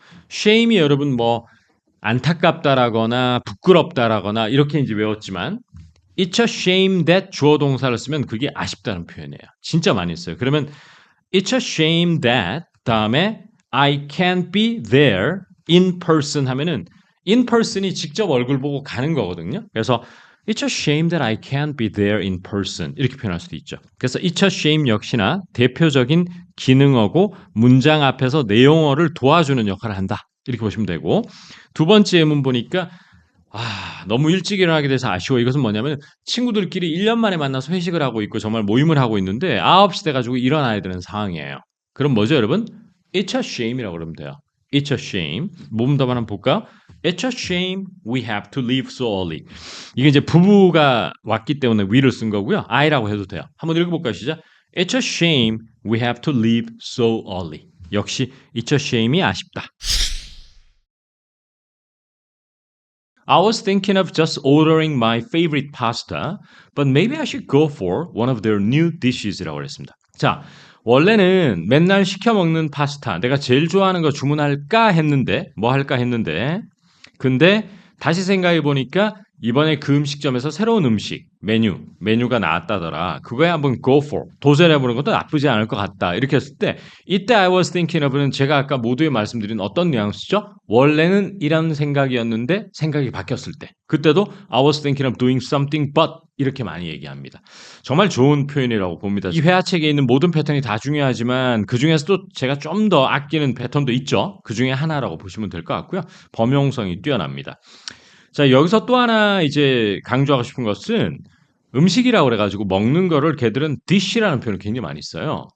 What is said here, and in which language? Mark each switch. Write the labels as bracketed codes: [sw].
[ko] shame이 여러분 뭐 안타깝다라거나 부끄럽다라거나 이렇게 이제 외웠지만 [en] It's a shame that [ko] 주어 동사를 쓰면 그게 아쉽다는 표현이에요. 진짜 많이 써요. [en] 그러면 It's a shame that [ko] 다음에 [en] I can't be there in person [ko] 하면은 [en] in person이 [ko] 직접 얼굴 보고 가는 거거든요. 그래서 [en] It's a shame that I can't be there in person [ko] 이렇게 표현할 수도 있죠. 그래서 [en] It's a shame [ko] 역시나 대표적인 기능어고 문장 앞에서 내용어를 도와주는 역할을 한다. 이렇게 보시면 되고 두 번째 예문 보니까 너무 일찍 일어나게 돼서 아쉬워. 이것은 뭐냐면 친구들끼리 1년 만에 만나서 회식을 하고 있고 정말 모임을 하고 있는데 9시 돼가지고 일어나야 되는 상황이에요. 그럼 뭐죠 여러분? [en] It's a shame이라고 [ko] 그러면 돼요. [en] It's a shame. [ko] 모음답 한번 볼까요? [en] It's a shame we have to leave so early. [ko] 이게 이제 부부가 왔기 때문에 we를 쓴 거고요. I라고 해도 돼요. 한번 읽어볼까요 시작? [en] It's a shame we have to leave so early. [ko] 역시 [en] It's a shame [ko] 이 아쉽다. [en] I was thinking of just ordering my favorite pasta, but maybe I should go for one of their new dishes.이라고 했습니다. [ko] 자, 원래는 맨날 시켜 먹는 파스타, 내가 제일 좋아하는 거 주문할까 했는데, 뭐 할까 했는데, 근데 다시 생각해 보니까 이번에 그 음식점에서 새로운 음식, 메뉴가 나왔다더라. 그거에 한번 go for, 도전해보는 것도 나쁘지 않을 것 같다. 이렇게 했을 때, 이때 [en] I was thinking of [ko] 는 제가 아까 모두에 말씀드린 어떤 뉘앙스죠? 원래는 이런 생각이었는데 생각이 바뀌었을 때. 그때도 [en] I was thinking of doing something but [ko] 이렇게 많이 얘기합니다. 정말 좋은 표현이라고 봅니다. 이 회화책에 있는 모든 패턴이 다 중요하지만 그 중에서도 제가 좀 더 아끼는 패턴도 있죠. 그 중에 하나라고 보시면 될 것 같고요. 범용성이 뛰어납니다. 자, 여기서 또 하나 이제 강조하고 싶은 것은 음식이라고 그래가지고 먹는 거를 걔들은 dish라는 표현을 굉장히 많이 써요.